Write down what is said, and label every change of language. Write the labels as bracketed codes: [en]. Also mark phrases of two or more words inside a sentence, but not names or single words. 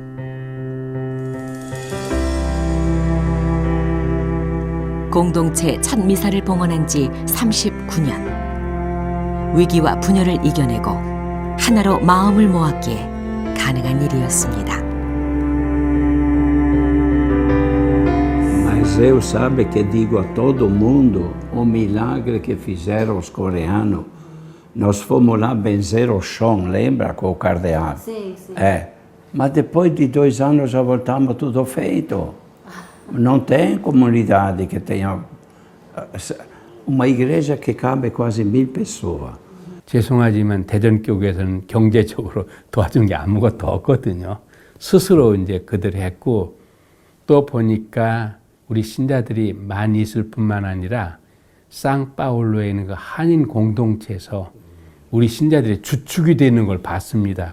[ko] 공동체 첫 미사를 봉헌한 지 39년. 위기와 분열을 이겨내고 하나로 마음을 모았기에 가능한 일이었습니다. [pt] Mas eu sabe que digo a todo mundo o milagre que fizeram os coreanos. Nós fomos lá benzer o chão, lembra, com o cardeal? Sim, sim. Mas depois de 2 anos já voltamos tudo feito. Não tem comunidade que tenha uma igreja que cabe quase 1000 pessoas. [ko] 죄송하지만 대전교회에서는 경제적으로 도와준 게 아무것도 없거든요. 스스로 이제 그들 했고 또 보니까 우리 신자들이 많이 있을 뿐만 아니라 상파울로에 있는 그 한인 공동체에서 우리 신자들의 주축이 되는 걸 봤습니다.